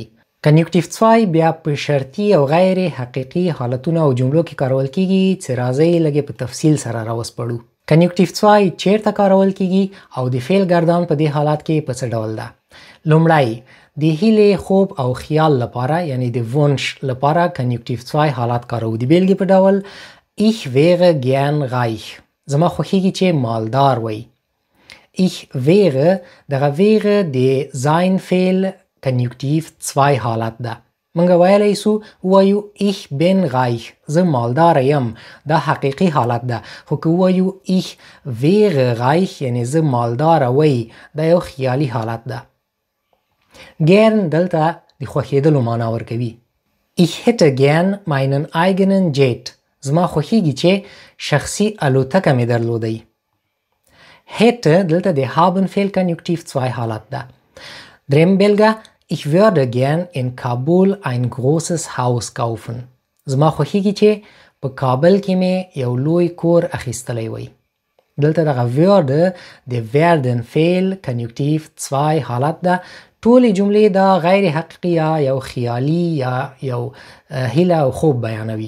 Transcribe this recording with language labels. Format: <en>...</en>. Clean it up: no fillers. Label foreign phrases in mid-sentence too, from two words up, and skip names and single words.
<ps>کنیوکتیو 2 بیا په شرطي او غیر حقیقي حالتونو او جملو کې کارول کیږي چې راځئ لږ په تفصیل سره راوسپړو. کنیوکتیو 2 چیرته کارول کیږي او د فعل ګردان په دې حالت کې په څه ډول ده؟ لومړی د هیلې، خوب او خیال لپاره یعنی د ونش لپاره کنیوکتیو 2 حالت کارو. د بیلګې په ډول</ps> <de>Ich wäre gern reich.</de> <ps>زما خوښیږي چې مالدار وي.</ps> <de>Ich wäre،</de> <ps>دغه wäre د sein فعل کنیوکتیو 2 حالت ده. موږ ویلی سو وایو</ps> <de>Ich bin reich،</de> <ps>زه مالدار یم، دا حقیقي حالت ده. خو که وایو</ps> <de>Ich wäre reich</de> <ps>یعنی زه مالدار وی، دا یو خیالي حالت ده. gern دلته د خوښېدلو معنا ورکوي.</ps> <de>Ich hätte gern meinen eigenen Jet.</de> <ps>زما خوښیږي چې شخصي الوتکه مې درلودی. hätte دلته د haben فعل کنیوکتیو 2 حالت ده. دریم بیلګه:</ps> <de>Ich würde gern in Kabul ein großes Haus kaufen.</de> <ps>زما خوښیږي چې په کابل کې مې یو لوی کور اخیستلی وی. دلته دغه würde د werden فعل کنیوکتیو 2 حالت ده. ټولې جملې دا غیر حقیقي یا یو خیالي یا یو هیله او خوب بیانوي.</ps>